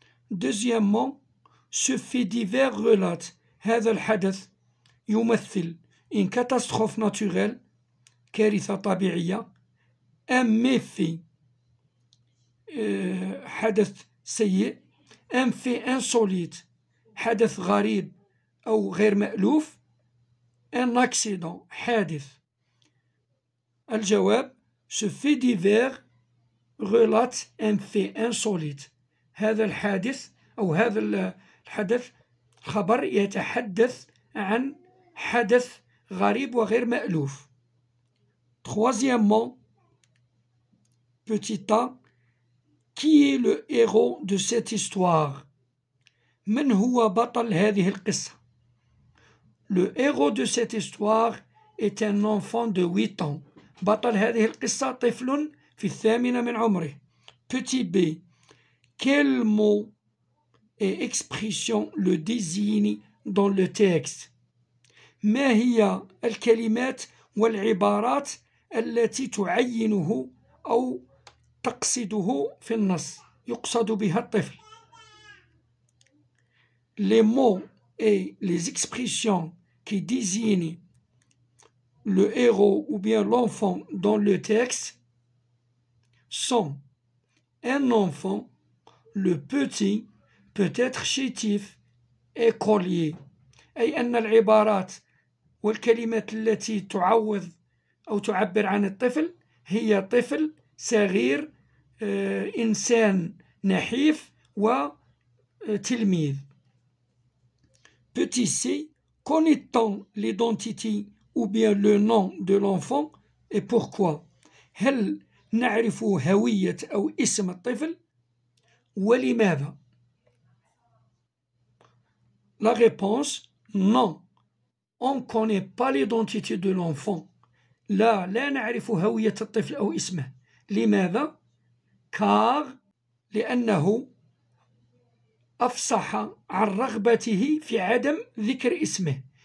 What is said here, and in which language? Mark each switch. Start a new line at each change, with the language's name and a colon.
French: Deuxièmement, ce fait divers relate
Arabic: هذا الحدث يمثل
French: une catastrophe naturelle
Arabic: كارثة طبيعية
French: un méfait
Arabic: حدث سيء
French: un fait insolite
Arabic: حدث غريب أو غير مألوف
French: un accident
Arabic: حادث. الجواب
French: ce fait divers relate un fait insolite
Arabic: هذا الحادث أو هذا الحدث خبر يتحدث عن حدث غريب وغير مألوف.
French: Troisièmement, petit a, qui est le héros de cette histoire?
Arabic: من هو بطل هذه القصة؟
French: Le héros de cette histoire est un enfant de 8 ans.
Arabic: بطل هذه القصة طفل في 8 من عمره.
French: Petit b, quel mot et expression le désigne dans le texte?
Arabic: ما هي الكلمات والعبارات التي تعينه أو تقصده في النص يقصد بها الطفل.
French: Les mots et les expressions qui désignent le héros ou bien l'enfant dans le texte sont un enfant, le petit, peut-être chétif, écolier.
Arabic: أي أن العبارات والكلمات التي تعوض أو تعبر عن الطفل هي طفل صغير إنسان نحيف وتلميذ.
French: Petit c, connaît-on l'identité ou bien le nom de l'enfant et pourquoi?
Arabic: هل نعرف هوية أو اسم الطفل ولماذا؟
French: La réponse, non. On ne connaît pas l'identité de l'enfant.
Arabic: لا نعرف هوية الطفل أو اسمه. لماذا؟ car لأنه أفصح عن رغبته في عدم ذكر اسمه.